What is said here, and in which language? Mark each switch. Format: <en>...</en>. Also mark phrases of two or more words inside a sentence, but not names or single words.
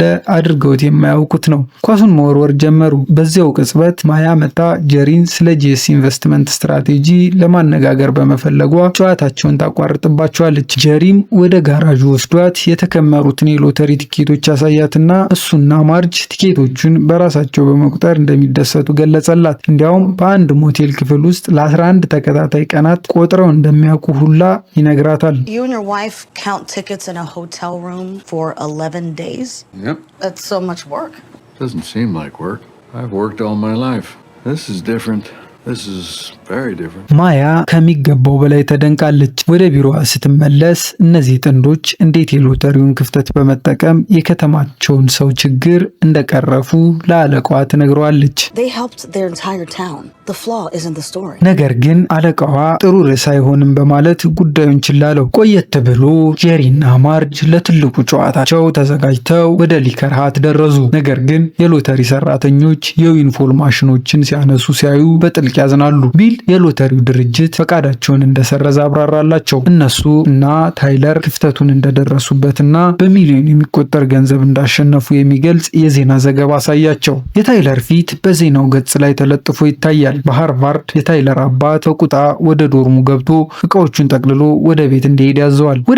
<am>አድርገውት የማያውቁት ነው። ኳሱን መወርወር ጀመሩ። በዚያው ቅጽበት ማያ መጣ ጄሪን ስለ ጄስ ኢንቨስትመንት ስትራቴጂ ለማነጋገር በመፈለጓ ጨዋታቸውን ታቋርጥባቸዋለች። ጄሪም ወደ ጋራዡ ወስዷት የተከመሩትን የሎተሪ ቲኬቶች ያሳያትና እሱና ማርጅ ቲኬቶቹን በራሳቸው በመቁጠር እንደሚደሰቱ ገለጸላት። እንዲያውም በአንድ ሞቴል ክፍል ውስጥ ለ11 ተከታታይ ቀናት ቆጥረው እንደሚያውቁ ሁላ ይነግራታል።</am> <en>You and your wife count tickets in a hotel room for 11 days? Yep. That's so much work. Doesn't seem like work. I've worked all my life. This is different. This is very different.</en> <am>ማያ ከሚገባው በላይ ተደንቃለች። ወደ ቢሮዋ ስትመለስ እነዚህ ጥንዶች እንዴት የሎተሪውን ክፍተት በመጠቀም የከተማቸውን ሰው ችግር እንደቀረፉ ለአለቃዋ ትነግረዋለች።</am> <en>They helped their entire town. The flaw isn't the story.</en> <am>ነገር ግን አለቃዋ ጥሩ ርዕስ አይሆንም በማለት ጉዳዩን ችላለው። ቆየት ብሎ ጄሪና ማርጅ ለትልቁ ጨዋታቸው ተዘጋጅተው ወደ ሊከር ሃት ደረሱ። ነገር ግን የሎተሪ ሰራተኞች የዊንፎል ማሽኖችን ሲያነሱ ሲያዩ በጥልቅ ያዝናሉ። ቢል የሎተሪው ድርጅት ፈቃዳቸውን እንደሰረዘ አብራራላቸው። እነሱ እና ታይለር ክፍተቱን እንደደረሱበትና በሚሊዮን የሚቆጠር ገንዘብ እንዳሸነፉ የሚገልጽ የዜና ዘገባ አሳያቸው። የታይለር ፊት በዜናው ገጽ ላይ ተለጥፎ ይታያል። በሃርቫርድ የታይለር አባት በቁጣ ወደ ዶርሙ ገብቶ እቃዎቹን ጠቅልሎ ወደ ቤት እንዲሄድ ያዘዋል። ወደ</am>